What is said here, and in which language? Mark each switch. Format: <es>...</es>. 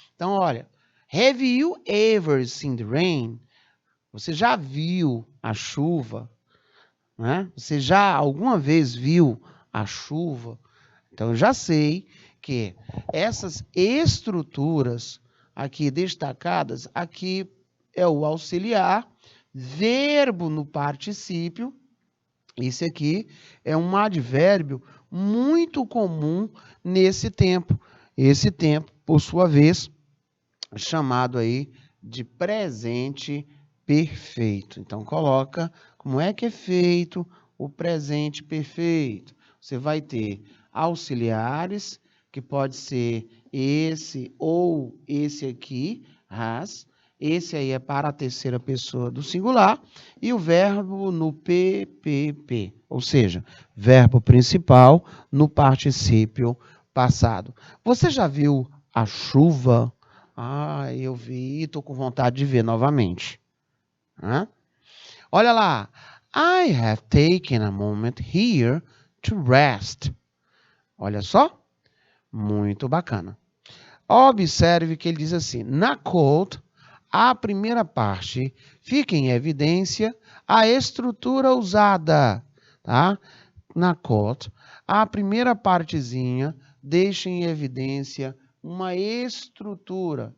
<pt>Então, olha,</pt> <en>have you ever seen the rain?</en> <pt>Você já viu a chuva? Né? Você já alguma vez viu a chuva? Então, eu já sei que essas estruturas aqui destacadas, aqui é o auxiliar, verbo no particípio. Esse aqui é um advérbio muito comum nesse tempo. Esse tempo, por sua vez, chamado aí de presente perfeito. Então, coloca como é que é feito o presente perfeito. Você vai ter auxiliares, que pode ser esse ou esse aqui, has. Esse aí é para a terceira pessoa do singular. E o verbo no PPP, ou seja, verbo principal no particípio passado. Você já viu a chuva? Ah, eu vi, estou com vontade de ver novamente. Hã? Olha lá.</pt> <en>I have taken a moment here to rest.</en> <pt>Olha só. Muito bacana. Observe que ele diz assim: na quote, a primeira parte fica em evidência a estrutura usada. Tá? Na quote, a primeira partezinha deixa em evidência uma estrutura.</pt>